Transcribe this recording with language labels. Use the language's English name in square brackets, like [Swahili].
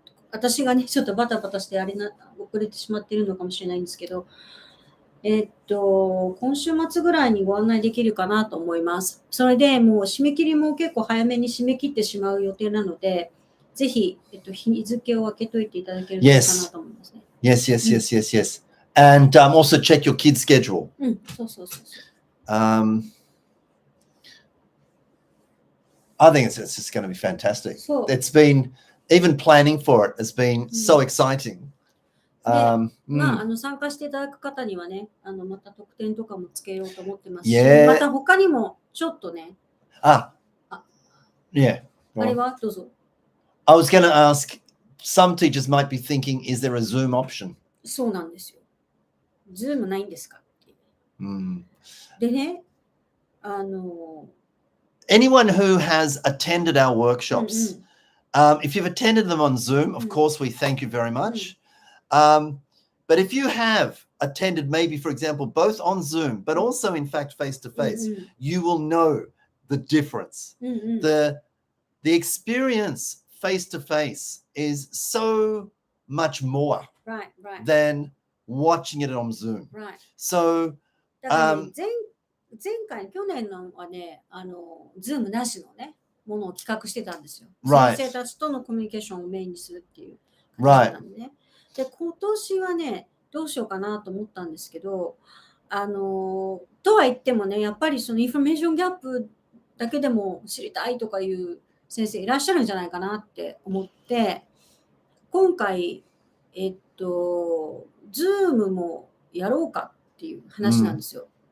[Japanese] 私がね、ちょっとバタバタして遅れてしまっているのかもしれないんですけど、今週末ぐらいにご案内できるかなと思います。それでもう締め切りも結構早めに締め切ってしまう予定なので、ぜひ、日付を開けといていただけるといいかなと思いますね。 [English] Yes, yes, yes, yes, yes. And also check your kids' schedule. [Japanese] そうそうそうそう。 [English] I think it's just going to be fantastic. It's been, even planning for it has been so exciting. [Japanese] 参加していただく方にはね、また特典とかもつけようと思ってますし、また他にもちょっとね。 [English] Yeah. [Japanese] あれはどうぞ。 [English] I was going to ask, some teachers might be thinking, is there a Zoom option? [Japanese] そうなんですよ。 Zoom ないんですかって。でね、 [English] anyone who has attended our workshops, if you've attended them on Zoom, of course, we thank you very much. But if you have attended maybe, for example, both on Zoom, but also in fact face-to-face, you will know the difference. The experience face-to-face is so much more than watching it on Zoom. So, [Japanese] 前回、去年のはね、Zoom なしのね、ものを企画してたんですよ。先生たちとのコミュニケーションをメインにするっていう感じなんでね。で、今年はね、どうしようかなと思ったんですけど、とは言ってもね、やっぱりそのインフォメーションギャップだけでも知りたいとかいう先生いらっしゃるんじゃないかなって思って、今回、Zoom もやろうかっていう話なんですよ。